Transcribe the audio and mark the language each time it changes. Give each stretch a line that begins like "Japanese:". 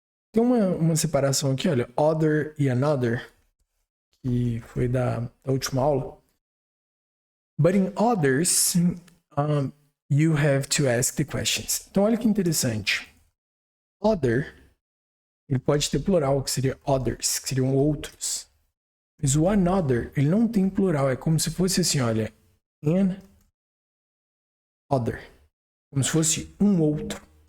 Portuguese: Tem uma separação aqui, olha. Other e another, que foi da última aula.
English: But in others, you have to ask the questions.
Portuguese: Então, olha que interessante. Other, ele pode ter plural, que seria
English: others,
Portuguese: que seriam outros. Mas o another, ele não tem plural. É como se fosse assim, olha.
English: An other.
Portuguese: Como se fosse um outro.